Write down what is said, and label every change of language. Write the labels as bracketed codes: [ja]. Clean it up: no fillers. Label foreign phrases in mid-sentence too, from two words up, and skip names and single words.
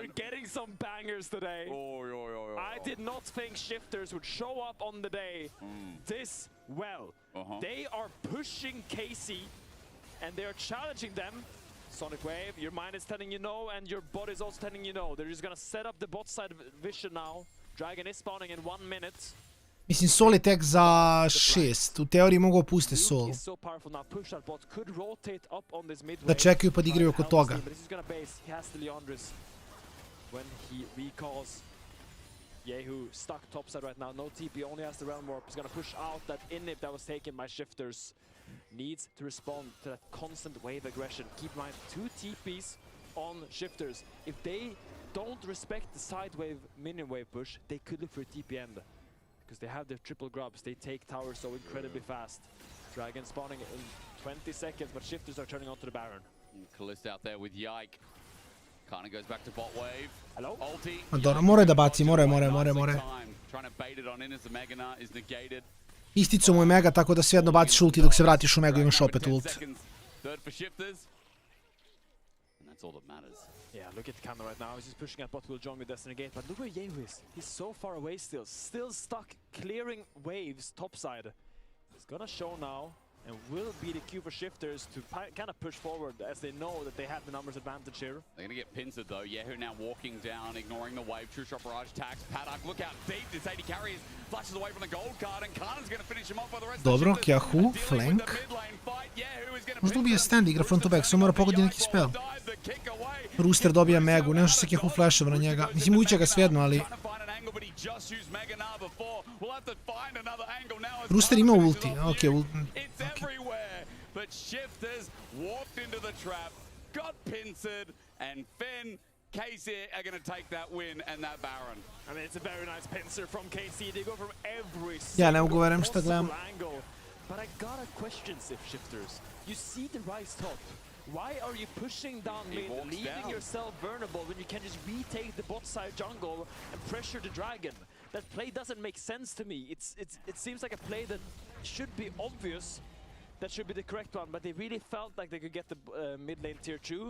[en] We're getting some bangers today. I did not think Shifters would show up on the day this well. They are pushing Casey, and they are challenging them. Sonic Wave, your mind is telling you no, and your bot is also telling you no. They're just gonna set up the bot side vision now. Dragon is spawning in 1 minute. [sr] Mislim, Sol je tek za 6. U teoriji mogu opustiti Sol. Da čekaju pa da igraju oko toga. [en] Yehu stuck topside right now. No TP, only has the Realm Warp. He's gonna push out that inhib that was taken by Shifters. Needs to respond to that constant wave aggression. Keep in mind, 2 TPs on Shifters. If they don't respect the side wave, minion wave push, they could look for a TP end. Because they have their triple grubs, they take towers so incredibly fast. Dragon spawning in 20 seconds, but Shifters are turning onto the Baron. Kalist out there with Yike. Kana goes back to bot wave. Hello? [sr] Ulti. Dobro, moraju da baci, moraju. [en] Trying to bait it on in as the Megana is negated. [sr] Isticu mu je mega, tako da svejedno baciš ulti dok se vratiš u mega imaš opet ult. [en] Third for Shifters. And that's all that matters. Yeah, look at Canon right now. He's just pushing at bot, will join with Destiny Gate, but look where Yehu is. He's so far away still. Still stuck clearing waves topside. He's gonna show now and will be the cue for Shifters to kind of push forward as they know that they have the numbers advantage here. They're gonna get pincered though. Yehu now walking down, ignoring the wave. True shot barrage tags. Padak, look out deep. This 80 carries, flashes away from the gold card, and Kanan's gonna finish him off by the rest [sr] Dobro, [en] of the Shifters. Kjahu, flank. [sr] Možda ubije stand, igra [en] front to back, [sr] samo mora pogodi neki spell. Rooster dobija megu, ne može se Kjahu flashova na njega. Mislim, uviće ga svejedno, ali... Rooster ima ulti, okej, ulti. [en] But Shifters walked into the trap, got pincered, and Finn, Casey are going to take that win and that Baron. I mean, it's a very nice pincer from KC. They go from every [sr] Ja ne mogu verujem šta gledam. [en] angle. But I got a question, Shifters. You see the rise top. Why are you pushing down mid, leaving yourself vulnerable when you can just retake the bot side jungle and pressure the dragon? That play doesn't make sense to me. It seems like a play that should be obvious, that should be the correct one, but they really felt like they could get the mid lane tier 2.